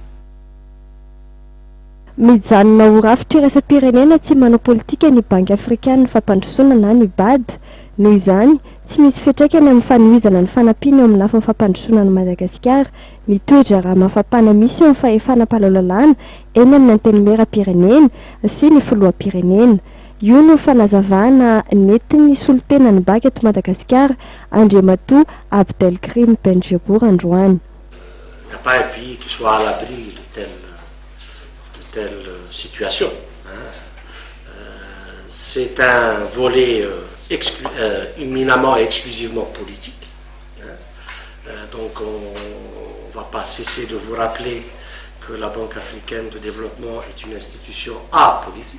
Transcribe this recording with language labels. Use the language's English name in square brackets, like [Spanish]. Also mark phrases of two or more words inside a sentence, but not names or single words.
[Malagasy] Mijanona ho rafitra iraisam-pirenena tsy manao politika ny banky afrikana fampandrosoana na ny BAD noho izany tsy misy fiantraikany amin'ny fanohizana ny fanampiana eo amin'ny lafin'ny fampandrosoana ny Madagasikara mitoetra raha mafampana misy eo amin'ny fahefana-palaolalàna eny amin'ny antenimera-pirenena sy ny filoha-pirenena. Io no fanazavana nentin'ny solotenan'ny banky eto Madagasikara Andriamatoa Abdelkrim Benjebour androany. [French] Il n'y a pas un pays qui soit à l'abri de telle situation. C'est un volet éminemment et exclusivement politique. Donc on ne va pas cesser de vous rappeler que la Banque africaine de développement est une institution apolitique.